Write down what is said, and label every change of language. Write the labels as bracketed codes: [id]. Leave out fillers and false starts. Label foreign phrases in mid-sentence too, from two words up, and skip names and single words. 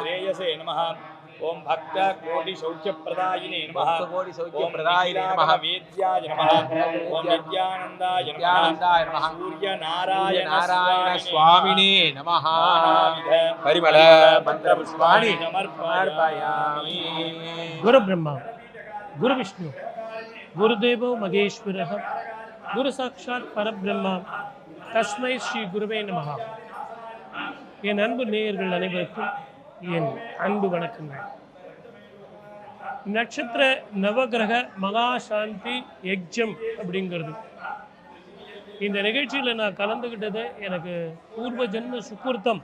[sa] श्रेयसे नमः ॐ भक्त कोटि सौख्यप्रदायिने नमः கோடி ஓம் सौख्यप्रदायिने नमः वेद्याय नमः ॐ विद्यानन्दाय नमः विद्यानन्दाय नमः சூரிய நாராயண नारायण स्वामिने नमः परिमल मन्त्र पुष्पाणि समर्पयामि. गुरु ब्रह्मा गुरु विष्णु गुरुदेवो महेश्वरः गुरु साक्षात् परब्रह्मा तस्मै श्री गुरवे नमः. [ta] என் அன்பு நேயர்கள் அனைவருக்கும் என் அன்பு வணக்கங்கள். நட்சத்திர நவகிரக மகாசாந்தி யஜ்யம் அப்படிங்கிறது இந்த நிகழ்ச்சியில் நான் கலந்துக்கிட்டது எனக்கு பூர்வ ஜென்ம சுக்கிருத்தம்.